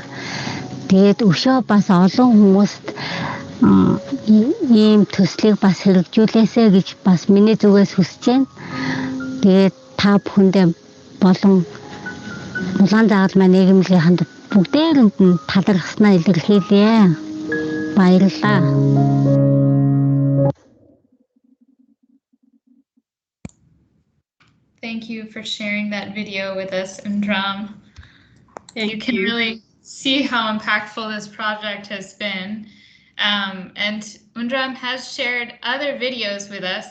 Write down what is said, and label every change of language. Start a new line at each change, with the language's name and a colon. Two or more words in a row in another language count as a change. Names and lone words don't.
Mongolian: Тэгээд өшөө бас олон хүмүүст ийм төслийг бас хэрэгжүүлээсэй гэж бас миний зүгээс хүсэж байна. Тэгээд та бүхэндээ болон улаан зааgal маань нийгэмлэгийн ханд бүгдээрэнд нь талархснаа илэрхийлье. Баярлалаа.
English: Thank you for sharing that video with us, Ndram. Thank You can you. really see how impactful this project has been. And Undram has shared other videos with us.